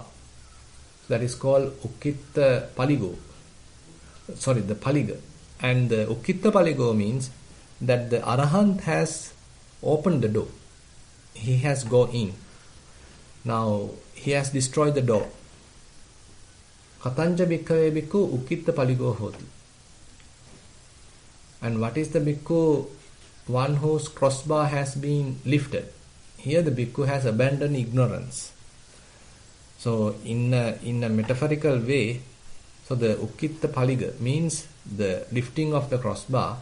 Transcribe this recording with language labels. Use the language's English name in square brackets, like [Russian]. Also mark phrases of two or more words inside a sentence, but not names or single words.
[English] That is called [Pali] Ukkitta Paligo. [English] The Paliga. And the [Pali] Ukkitta Paligo [English] means that the Arahant has opened the door. He has gone in. Now he has destroyed the door. [Pali] Katanja bhikkhave bhikkhu ukkitta paligo hoti. [English] And what is the bhikkhu? One whose crossbar has been lifted. Here the bhikkhu has abandoned ignorance. So in a metaphorical way, so the [Pali] ukkitta paliga [English] means the lifting of the crossbar.